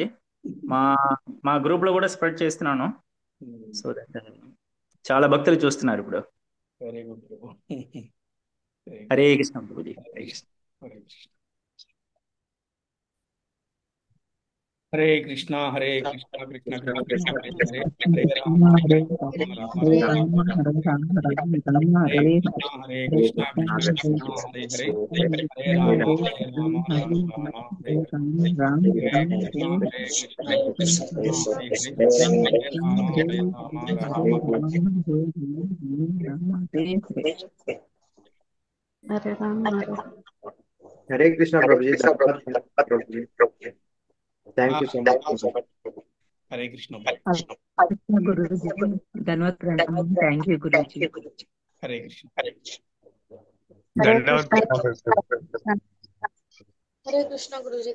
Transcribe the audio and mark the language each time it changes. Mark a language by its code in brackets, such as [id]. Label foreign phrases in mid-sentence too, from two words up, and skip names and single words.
[te] మా గ్రూప్ లో కూడా స్ప్రెడ్ చేస్తున్నాను. సో చాలా భక్తులు చూస్తున్నారు ఇప్పుడు. [en] very good ప్రభు. [te] హరే కృష్ణ ప్రభుజీ. [sa] హరే కృష్ణ. హరే కృష్ణ. హరే కృష్ణ. హరే కృష్ణ. కృష్ణ కృష్ణ కృష్ణ హరే హరే, హరే రామ హరే రామ రామ రామ హరే హరే, కృష్ణ కృష్ణ కృష్ణ హరే హరే, హరే రామ రామ రామ హరే హరే, హరే కృష్ణ హరే కృష్ణ కృష్ణ కృష్ణ హరే హరే, హరే రామ రామ రామ. [te] హరే కృష్ణ ప్రభుజీ. [en] thank you so much. [te] హరే కృష్ణ. గురుజీ ధన్యవాద ప్రణామం. [en] thank you గురుజీ. [te] హరే కృష్ణ. హరే కృష్ణ గురుజీ.